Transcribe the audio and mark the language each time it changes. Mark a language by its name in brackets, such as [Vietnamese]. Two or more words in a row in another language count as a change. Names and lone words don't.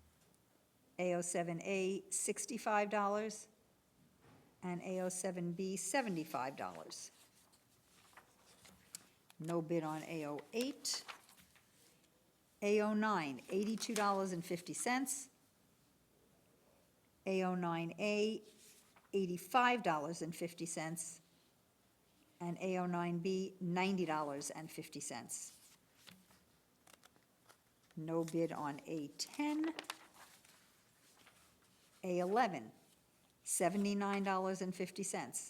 [English] AO7A, $65. And AO7B, $75. No bid on AO8. AO9, $82.50. AO9A, $85.50. And AO9B, $90.50. No bid on A10. A11, $79.50.